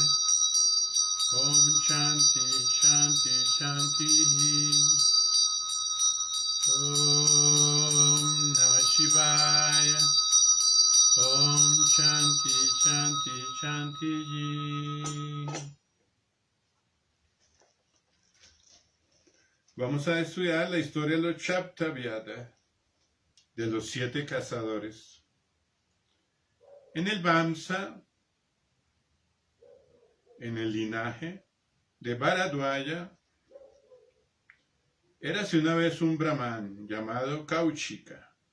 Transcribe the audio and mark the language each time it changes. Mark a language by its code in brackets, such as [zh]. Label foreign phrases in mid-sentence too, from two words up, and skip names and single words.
[sa] ॐ शान्ति शान्ति शान्ति. ॐ नमः शिवाय. ॐ शान्ति शान्ति शान्ति. [es] Vamos a estudiar la historia de los Chaptavyada, de los 7 cazadores. En el Vamsa, en el linaje de Bharadwaja, Érase una vez un brahman llamado Kaushika.